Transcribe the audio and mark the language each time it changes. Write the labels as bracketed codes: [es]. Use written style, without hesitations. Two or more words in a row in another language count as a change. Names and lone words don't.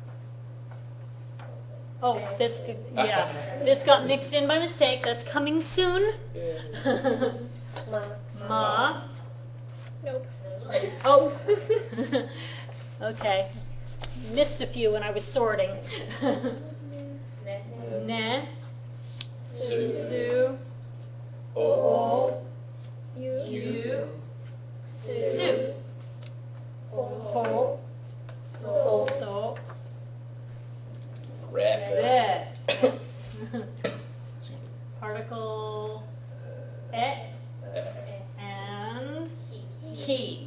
[en] Oh, this got mixed in by mistake. That's coming soon. [ja] Ma. Ma. [en] Nope. Oh. Okay. Missed a few when I was sorting. [ja] Ne. Su. Su. O. You. You. Su. Su. Ho. So. So. Re. [en] Re. Yes. Particle e and he.